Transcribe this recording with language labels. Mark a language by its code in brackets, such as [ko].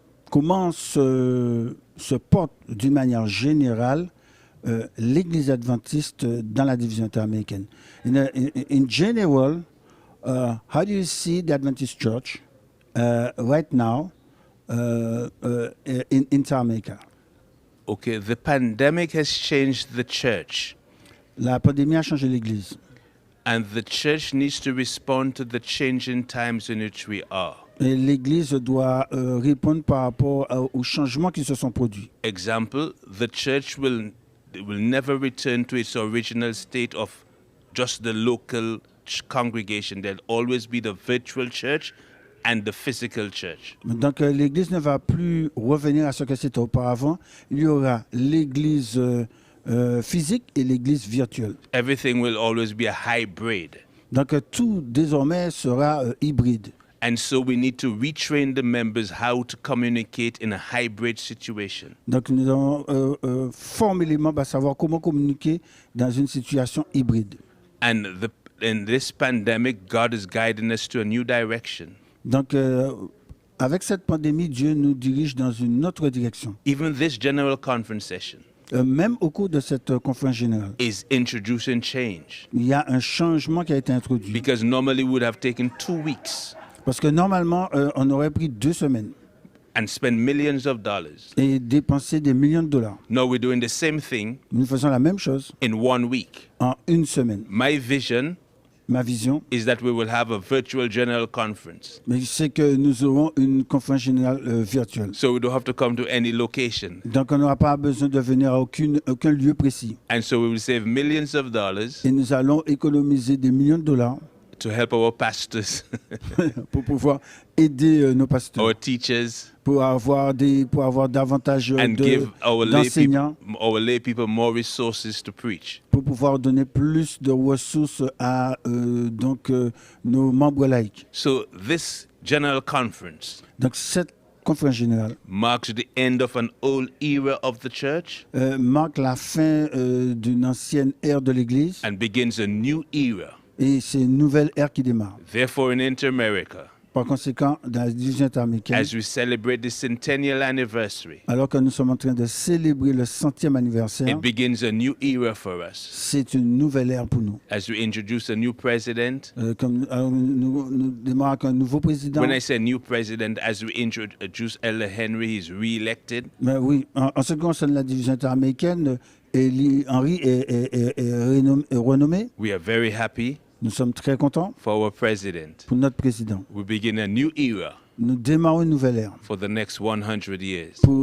[fr] Comment se porte d'une manière générale l'Église adventiste dans la division interaméricaine? [en] In general, how do you see the Adventist Church right now in Inter-America? Okay, the pandemic has changed the church. [fr] La pandémie a changé l'Église. [en] And the church needs to respond to the changing times in which we are. [fr] Et l'Église doit répondre par rapport aux changements qui se sont produits. [en] Example, the church will never return to its original state of just the local congregation. There'll always be the virtual church and the physical church. [fr] Donc l'Église ne va plus revenir à ce que c'était auparavant. Il y aura l'Église physique et l'Église virtuelle. [en] Everything will always be a hybrid. [fr] Donc tout désormais sera hybride. [en] And so we need to retrain the members how to communicate in a hybrid situation. [fr] Donc nous devons former les membres à savoir comment communiquer dans une situation hybride. [en] And in this pandemic, God is guiding us to a new direction. [fr] Donc avec cette pandémie, Dieu nous dirige dans une autre direction. [en] Even this general conference session [fr] Même au cours de cette conférence générale, [en] is introducing change. [fr] il y a un changement qui a été introduit. [en] Because normally we would have taken 2 weeks [fr] Parce que normalement, on aurait pris 2 semaines [en] and spent millions of dollars. [fr] et dépensé des millions de dollars. [en] Now we're doing the same thing [fr] Nous faisons la même chose [en] in 1 week. [fr] en 1 semaine. [en] My vision [fr] Ma vision, [en] is that we will have a virtual general conference. [fr] mais c'est que nous aurons une conférence générale virtuelle. [en] So we don't have to come to any location. [fr] Donc on n'aura pas besoin de venir à aucun lieu précis. [en] And so we will save millions of dollars [fr] Et nous allons économiser des millions de dollars [en] to help our pastors, [fr] pour pouvoir aider nos pasteurs, [en] our teachers, [fr] pour avoir davantage [en] and give [fr] d'enseignants, [en] our lay people more resources to preach. [fr] pour pouvoir donner plus de ressources à nos membres laïcs. [en] So this general conference [fr] Donc cette conférence générale [en] marks the end of an old era of the church [fr] marque la fin d'une ancienne ère de l'Église [en] and begins a new era. [fr] et c'est une nouvelle ère qui démarre. [en] Therefore, in Inter-America, [fr] Par conséquent, dans la division interaméricaine, [en] as we celebrate the centennial anniversary, [fr] alors que nous sommes en train de célébrer le 100e anniversaire, [en] it begins a new era for us. [fr] c'est une nouvelle ère pour nous. [en] As we introduce a new president, [fr] Alors, nous démarrons avec un nouveau président. [en] when I say new president, as we introduce Elder Henry, he's re-elected. [fr] Mais oui, en ce qui concerne la division interaméricaine, Henry est renommé. [en] We are very happy [fr] Nous sommes très contents [en] for our president. [fr] pour notre président. [en] We begin a new era [fr] Nous démarrons une nouvelle ère [en] for the next 100 years,